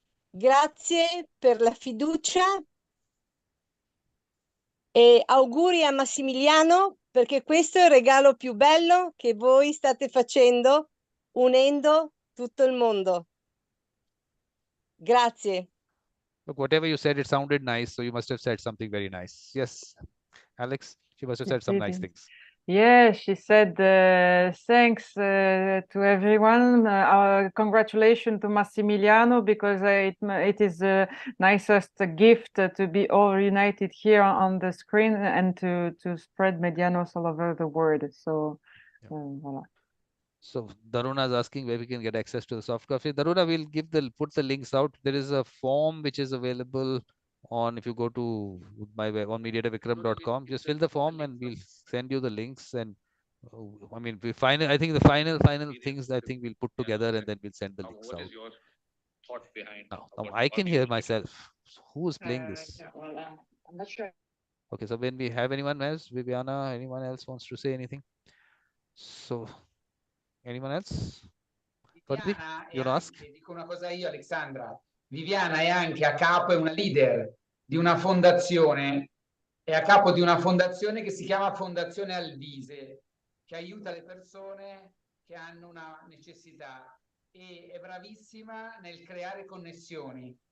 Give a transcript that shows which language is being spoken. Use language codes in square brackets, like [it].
[it] Grazie per la fiducia e auguri a Massimiliano, perché questo è il regalo più bello che voi state facendo unendo tutto il mondo. Grazie. [en] Look, whatever you said, it sounded nice, so you must have said something very nice. Yes, Alex, she must have said some nice things. Yeah, she said thanks to everyone. Congratulations to Massimiliano, because it is the nicest gift to be all united here on the screen and to spread Medianos all over the world. So, voilà. So Daruna is asking where we can get access to the soft copy. Daruna will put the links out. There is a form which is available on, if you go to my web on mediatorvikram.com, just fill the form and we'll send you the links. And I mean, I think the final things I think we'll put together and then we'll send the links out. Your thought behind now I can hear myself. Who is playing this? I'm not sure. Okay, so when we have anyone else, Viviana, anyone else wants to say anything? So anyone else? Viviana you ask? [it] Dico una cosa io, Alexandra. Viviana è anche a capo, è una leader di una fondazione, è a capo di una fondazione che si chiama Fondazione Alvise, che aiuta le persone che hanno una necessità e è bravissima nel creare connessioni.